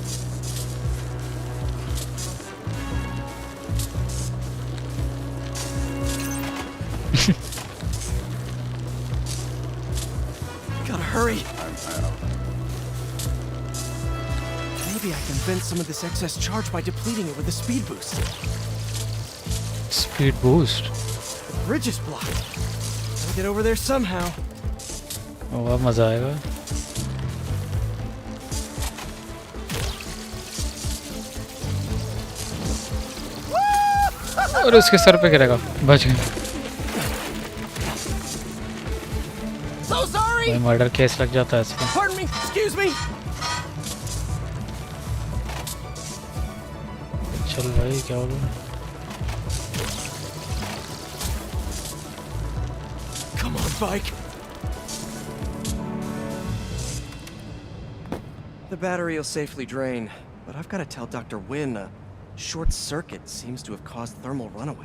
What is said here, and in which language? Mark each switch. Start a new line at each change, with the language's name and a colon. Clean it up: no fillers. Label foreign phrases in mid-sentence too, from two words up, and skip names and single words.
English: Gotta hurry. Maybe I can vent some of this excess charge by depleting it with a speed boost. Speed boost. The bridge is blocked. Gotta get over there somehow.
Hindi: वाह मजा आएगा. और उसके सर पे गिरेगा. बच गए.
English: So sorry. murder case
Hindi: लग जाता है इसका.
English: Pardon me. Excuse me.
Hindi: चल भाई क्या हो गया?
English: Come on, bike. The battery will safely drain, but I've got to tell Dr. Wynn a short circuit seems to have caused thermal runaway.